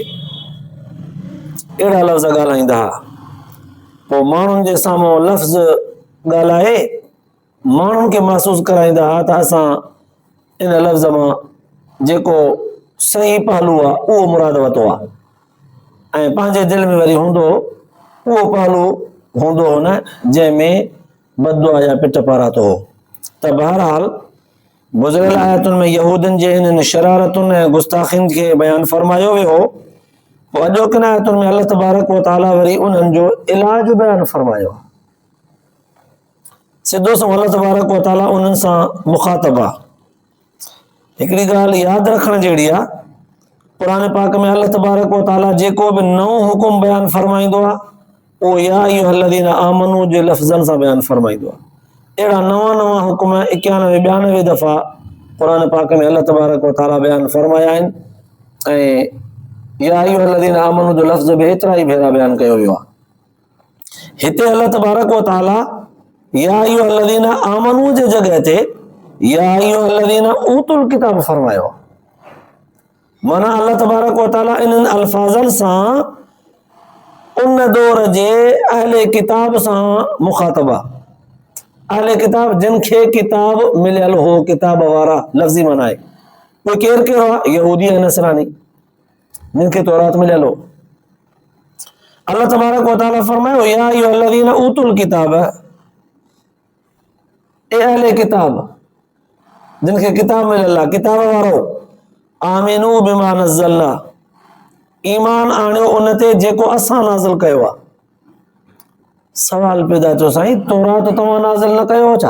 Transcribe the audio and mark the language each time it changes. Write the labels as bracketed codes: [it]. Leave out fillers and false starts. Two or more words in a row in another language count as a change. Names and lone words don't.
[sd] अहिड़ा लफ़्ज़ ॻाल्हाईंदा हुआ. पोइ माण्हुनि जे साम्हूं लफ़्ज़ ॻाल्हाए माण्हुनि खे महसूसु कराईंदा हुआ त असां इन लफ़्ज़ मां जेको सही पहलू आहे उहो मुराद वरितो आहे ऐं पंहिंजे दिलि में वरी हूंदो उहो पहलू हूंदो हो न जंहिंमें बदुआ या पिट पारातो हो. त बहरहाल गुज़िरियल आयतुनि में यहूदियुनि जे हिननि शरारतुनि ऐं गुस्ताखियुनि खे बयानु फरमायो वियो हो. पोइ अॼोकिन आयतुनि में अल्लाह तबारक व तआला वरी उन्हनि जो इलाज बयानु फरमायो. सिधो सो अल्लाह तबारक व तआला उन्हनि सां मुखातब आहे. हिकिड़ी ॻाल्हि यादि रखण जहिड़ी आहे, क़ुरान पाक में अल्लाह तबारक व तआला जेको बि नओं हुकुम बयानु फरमाईंदो आहे उहो [ar] يا أيها الذين آمنوا [sd] जे लफ़्ज़नि सां बयानु फरमाईंदो आहे. अहिड़ा नवां हुकुम 91-92 दफ़ा क़ुरान पाक में अल्लाह तबारक व तआला बयानु फरमाया आहिनि ऐं [ar] يا أيها الذين آمنوا [sd] जो लफ़्ज़ बि एतिरा ई भेरा बयानु कयो वियो आहे. हिते अल्लाह तबारक व तआला [ar] يا أيها الذين آمنوا [sd] जे जॻह ते [ar] يا أيها الذين أوتوا الكتاب [sd] फरमायो. माना अल्लाह तबारक व तआला इन्हनि अल्फाज़नि सां उन दौर जे अहले किताब सां मुखातब आहे. अहले किताब जिन खे किताब मिलियल हो, किताब वारा लफ़्ज़ी माना आहे. उहे केरु केरु आहे? यहूदी ऐं नसरानी जिन खे तौरात मिलियल हो. अल्लाह तबारक व तआला फरमायो [ar] يا أيها الذين أوتوا الكتاب, [sd] ए अहले किताब जिन खे किताब मिलियल आहे, किताब वारो, [ar] آمنوا بما نزلنا, [sd] ईमान आणियो उन ते जेको असां नाज़िल कयो आहे. सवाल पैदा थियो, साईं तौरात तव्हां नाज़िल न कयो छा?